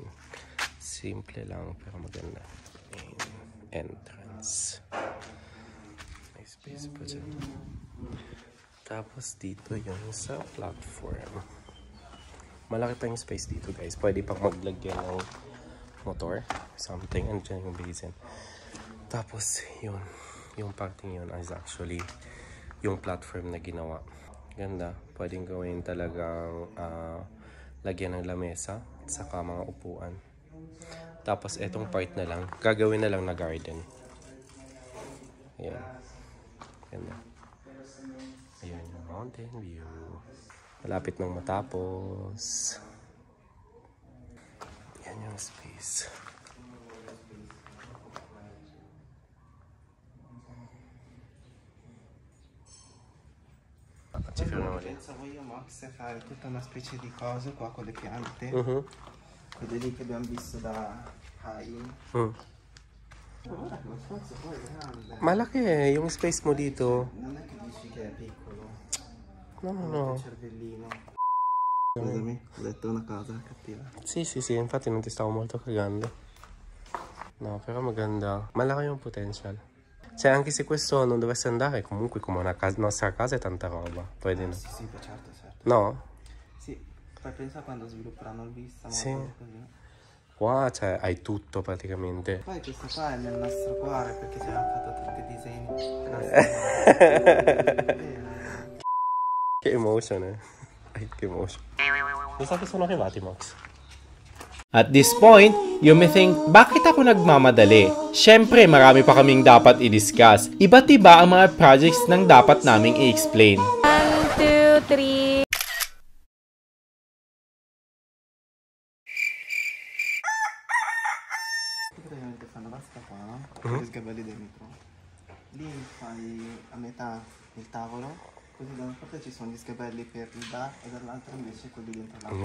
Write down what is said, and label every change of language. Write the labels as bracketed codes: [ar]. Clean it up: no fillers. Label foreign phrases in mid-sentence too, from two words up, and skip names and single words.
[tl] Simple lang pero maganda. Entrance. May space pa dyan. Tapos dito yung sa platform. Malaki pa yung space dito, guys. Pwede pang maglagyan ng motor, something. And dyan yung basin. Tapos, yun. Yung parting yun is actually yung platform na ginawa. Ganda. Pwedeng gawin talagang lagyan ng lamesa at saka mga upuan. Tapos, etong part na lang, gagawin na lang na garden. Ayan. Ganda. Ayan yung mountain view. Malapit nang matapos. Yan yung space. [it] Ci fermiamo lì. Pensavo io, Max, a fare tutta una specie di coso qua con le piante. Mhm. Quelle lì che abbiamo visto da Hain. Mm. Guarda che lo spazio poi è grande. [tl] Malaki eh, yung space mo dito. [it] Non è che dici che è piccolo. No, no, no. Il cervellino. Scusami, ho detto una cosa cattiva. Sì, sì, sì, infatti non ti stavo molto cagando. [tl] No, però maganda. Malaki yung potential. [it] Cioè, anche se questo non dovesse andare, comunque come una nostra casa è tanta roba. Poi no. Sì, sì, beh, certo, certo. No? Sì, poi pensa quando svilupperanno il vista, Sì. così. Qua, cioè, hai tutto praticamente. Poi questo qua è nel nostro cuore perché ci abbiamo fatto tutti i disegni. Che emotion, eh. Ay, che emotion. Mi sa che sono arrivati, Max. [en] At this point, you may think, [tl] bakit ako nagmamadali? Syempre, marami pa kaming dapat i-discuss. Iba't iba ang mga projects nang dapat naming i-explain. 1, 2, 3. [it] Praticamente fanno vasca qua, no? Con gli sgabelli dentro. Lì fai a metà il tavolo, così da una parte ci sono gli sgabelli per il bar e dall'altra invece quelli dentro l'acqua.